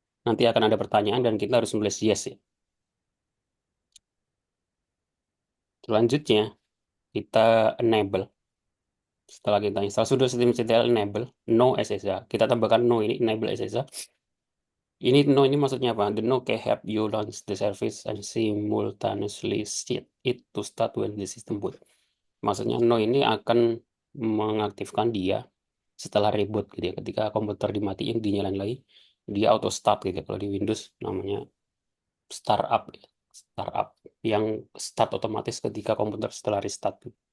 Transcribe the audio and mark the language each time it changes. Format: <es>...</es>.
<id>Nanti akan ada pertanyaan dan kita harus nulis yes ya. Selanjutnya, kita enable. Setelah kita install sudo systemctl enable no SSH. Kita tambahkan no ini enable SSH. Ini no ini maksudnya apa?</id> <en>The no can help you launch the service and simultaneously set it to start when the system boot.</en> <id>Maksudnya no ini akan mengaktifkan dia setelah reboot gitu ya. Ketika komputer dimatiin, dinyalain lagi, dia auto start gitu ya. Kalau di Windows namanya startup ya. Startup yang start otomatis ketika komputer setelah restart.</id>